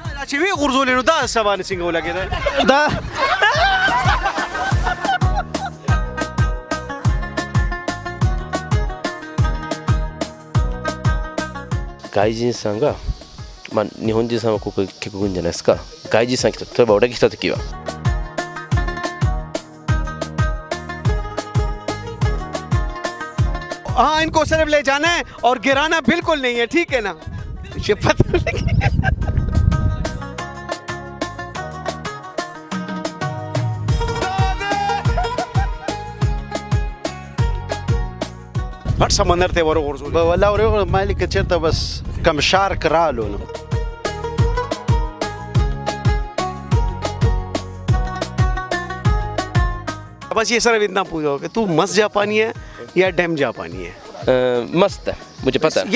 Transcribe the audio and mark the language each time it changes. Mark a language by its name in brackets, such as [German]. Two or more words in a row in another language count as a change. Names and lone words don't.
[Pashto] چې وی غورځولې نو دا سبا څنګه ولګېده دا [Japanese] 外人さんが、日本人さんはここ結構来るんじゃないですか。外人さん来た、例えば俺が来た時は [Hindi] हाँ इनको सिर्फ ले जाना है और गिराना बिल्कुल नहीं है ठीक है ना ये पता लगे [Pashto] غټ سمندر ته ورغورځول والله ورغه مالک چرته بس کم شارک رالو نو [Hindi] बस ये सर इतना पूछो कि तू मस्त जापानी है या डैम जापानी है मस्त है मुझे पता है